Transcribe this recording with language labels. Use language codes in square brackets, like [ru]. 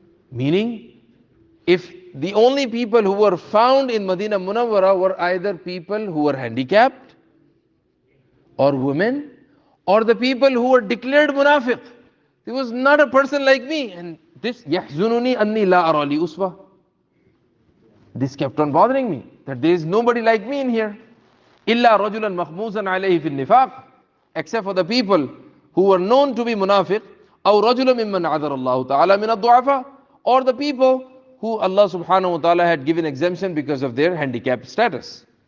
[en] Meaning, if the only people who were found in Medina Munawwara were either people who were handicapped, or women, or the people who were declared munafiq. There was not a person like me. And this, [ar] يَحْزُنُنِي أَنِّي لَا أَرَى لِي أُسْوَةً. [en] This kept on bothering me, that there is nobody like me in here. [ar] إِلَّا رَجُلًا مَخْمُوزًا عَلَيْهِ فِي النِّفَاقِ. [en] Except for the people who were known to be munafiq, [ar] أَوْ رَجُلًا مِمَّنْ عَذَرَ اللَّهُ تَعَالَى مِنَ الضُّعَفَاءِ. [en] Or the people who Allah subhanahu wa ta'ala had given exemption because of their handicapped status.